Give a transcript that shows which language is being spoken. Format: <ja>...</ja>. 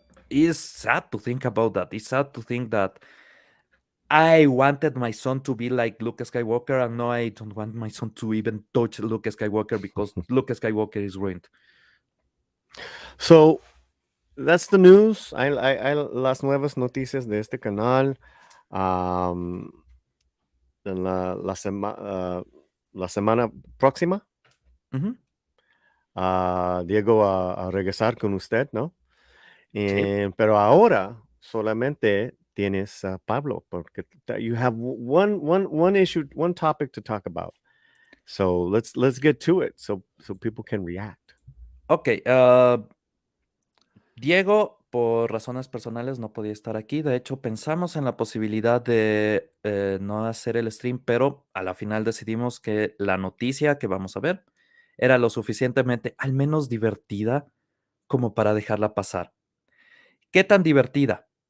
<en>It's sad to think about that. It's sad to think that I wanted my son to be like Luke Skywalker, and now I don't want my son to even touch Luke Skywalker because Luke Skywalker is ruined. So that's the news.</en> <es>Las nuevas noticias de este canal. Um, en la semana próxima, Ujú. Diego a regresar con usted, ¿no? Sí. Pero ahora solamente tienes a Pablo, porque</es> <en>you have one issue, one topic to talk about. So let's get to it, so people can react. Ok.</en> <es>Diego, por razones personales, no podía estar aquí. De hecho, pensamos en la posibilidad de no hacer el stream, pero a la final decidimos que la noticia que vamos a ver era lo suficientemente, al menos divertida, como para dejarla pasar. ¿Qué tan divertida?</es>